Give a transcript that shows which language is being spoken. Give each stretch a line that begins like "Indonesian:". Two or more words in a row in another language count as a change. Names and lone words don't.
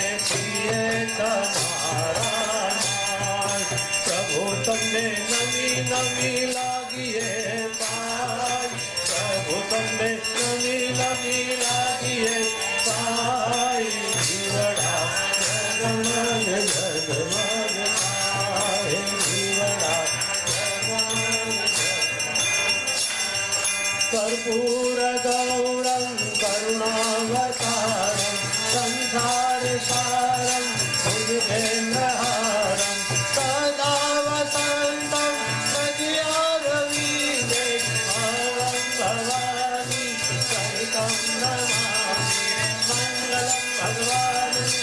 Gujarati: છીએ તમારા માય પ્રભુ તમને નમી નમી લાગીએ પાય પ્રભુ તમને નમી નમી લાગીએ પાય દીવડા જગમગ જગમગ થાય દીવડા જગમગ
Sanskrit: कर्पूर गौरं करुणावतारं संसार सारं भुजगेन्द्रहारं सदा वसन्तं हृदयारविन्दे भावं भवानी सहितं नमामि मङ्गलं भगवान्